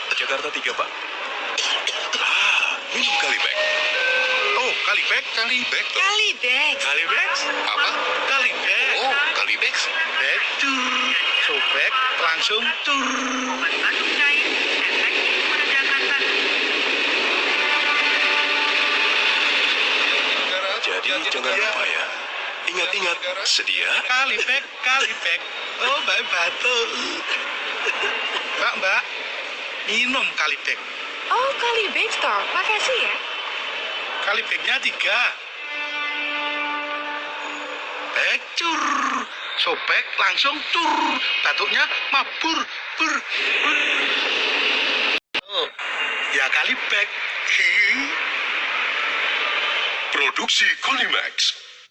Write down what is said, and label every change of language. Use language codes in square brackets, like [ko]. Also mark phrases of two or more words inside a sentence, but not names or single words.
[id] Jakarta 3, Pak. Minum Kalibek. Oh, Kalibek toh. Kalibex. Kalibek? Apa? Kalibek. Oh, Kalibek. Bek tur. Sobek langsung tur. Masuk cair, efektif menegakkan badan. Jadi jangan lupa ya. Ingat-ingat, sedia. Kalibek. Oh, Mbak batuk. Mbak, minum Kalibek. Oh, Kalibex toh. Makasih ya. Kalibeknya 3. Bek tur. Sobek langsung tur. Batuknya mabur. Bur. Oh, ya Kalibek. Produksi Konimax.